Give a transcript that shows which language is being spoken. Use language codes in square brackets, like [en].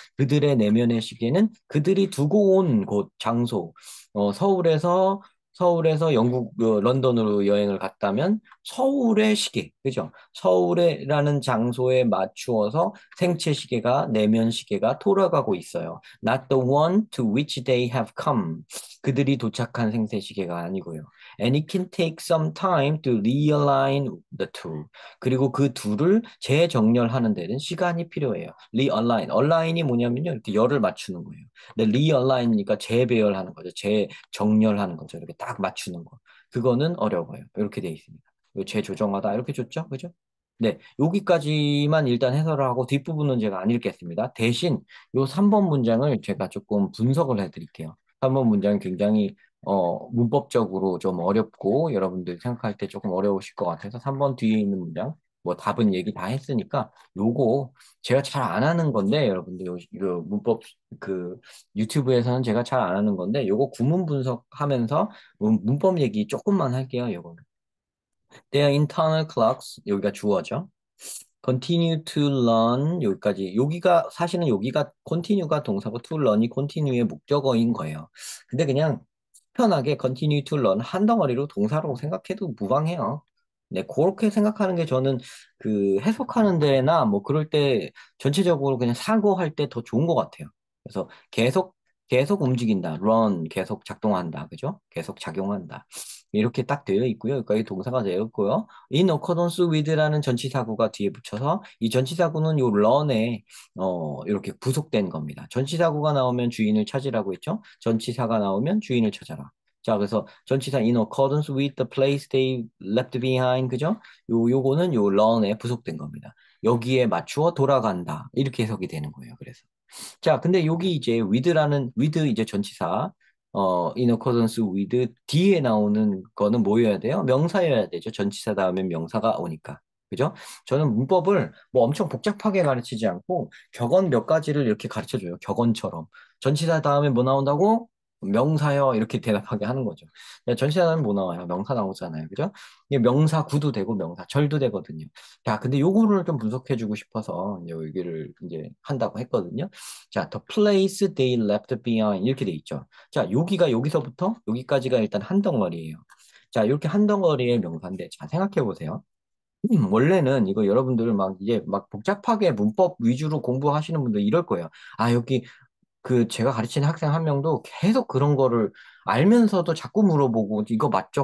[ko] 그들의 내면의 시계는 그들이 두고 온 곳, 장소, 서울에서 영국, 런던으로 여행을 갔다면 서울의 시계, 그죠? 서울이라는 장소에 맞추어서 생체 시계가, 내면 시계가 돌아가고 있어요. [en] Not the one to which they have come. [ko] 그들이 도착한 생체 시계가 아니고요. [en] And it can take some time to realign the two. [ko] 그리고 그 둘을 재정렬하는 데는 시간이 필요해요. realign. align이 뭐냐면요. 이렇게 열을 맞추는 거예요. 근데 realign이니까 재배열하는 거죠. 재정렬하는 거죠. 이렇게 딱 맞추는 거. 그거는 어려워요. 이렇게 돼 있습니다. 이거 재조정하다 이렇게 줬죠? 그죠? 네, 여기까지만 일단 해설을 하고 뒷부분은 제가 안 읽겠습니다. 대신 요 3번 문장을 제가 조금 분석을 해드릴게요. 3번 문장이 굉장히 문법적으로 좀 어렵고 여러분들 생각할 때 조금 어려우실 것 같아서 3번 뒤에 있는 문장 뭐 답은 얘기 다 했으니까 요거 제가 잘 안 하는 건데 여러분들 요 문법 그 유튜브에서는 제가 잘 안 하는 건데 요거 구문 분석하면서 문법 얘기 조금만 할게요. 요거는. [en] Their internal clocks [ko] 여기가 주어죠. [en] continue to learn [ko] 여기까지 여기가 사실은 여기가 continue가 동사고 to learn이 continue의 목적어인 거예요. 근데 그냥 편하게 continue to learn 한 덩어리로 동사로 생각해도 무방해요. 네, 그렇게 생각하는 게 저는 그 해석하는 데나 뭐 그럴 때 전체적으로 그냥 사고할 때 더 좋은 것 같아요. 그래서 계속 움직인다. run 계속 작동한다. 그죠? 계속 작용한다. 이렇게 딱 되어 있고요. 여기까지 동사가 되어 있고요. in accordance with라는 전치사구가 뒤에 붙여서 이 전치사구는 요 run에 이렇게 부속된 겁니다. 전치사구가 나오면 주인을 찾으라고 했죠. 전치사가 나오면 주인을 찾아라. 자, 그래서 전치사 [en] in accordance with the place they left behind, [ko] 그죠? 요거는 요 run에 부속된 겁니다. 여기에 맞추어 돌아간다. 이렇게 해석이 되는 거예요. 그래서. 자, 근데 여기 이제 with 이제 전치사, in accordance with 뒤에 나오는 거는 뭐여야 돼요? 명사여야 되죠. 전치사 다음에 명사가 오니까. 그죠? 저는 문법을 뭐 엄청 복잡하게 가르치지 않고 격언 몇 가지를 이렇게 가르쳐 줘요. 격언처럼. 전치사 다음에 뭐 나온다고? 명사요. 이렇게 대답하게 하는 거죠. 전치사 다음에 뭐 나와요? 명사 나오잖아요. 그죠? 이게 명사 구도 되고 명사 절도 되거든요. 자, 근데 요거를 좀 분석해 주고 싶어서 여기를 이제 한다고 했거든요. 자, [en] the place they left behind [ko] 이렇게 돼 있죠. 자, 여기서부터 여기까지가 일단 한 덩어리예요. 자, 이렇게 한 덩어리의 명사인데, 자, 생각해 보세요. 원래는 이거 여러분들 막 이제 막 복잡하게 문법 위주로 공부하시는 분들 이럴 거예요. 아, 여기 그 제가 가르치는 학생 한 명도 계속 그런 거를 알면서도 자꾸 물어보고 이거 맞죠?